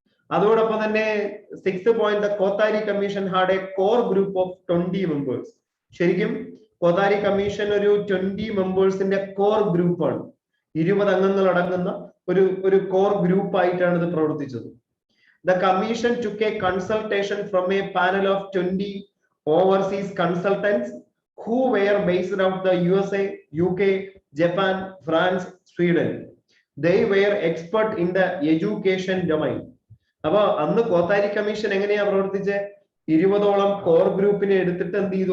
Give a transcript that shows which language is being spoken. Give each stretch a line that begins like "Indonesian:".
Malayalam: അതോടൊപ്പം തന്നെ
English: 6th point, the Kothari commission had a core group of 20 members.
Malayalam: ശരിക്കും Kothari commission ഒരു 20 മെമ്പേഴ്സിന്റെ കോർ ഗ്രൂപ്പാണ്. 20 അംഗങ്ങൾ അടങ്ങുന്ന ഒരു കോർ ഗ്രൂപ്പ് ആയിട്ടാണ് ഇത് പ്രവർത്തിച്ചത്.
English: The commission took a consultation from a panel of 20 overseas consultants who were based out the USA, UK, Japan, France, Sweden. They were expert in the education domain.
Malayalam: അപ്പൊ അന്ന് Kothari commission എങ്ങനെയാ പ്രവർത്തിച്ചത്? 20ഓളം core ഗ്രൂപ്പിനെ എടുത്തിട്ട് എന്ത് ചെയ്തു?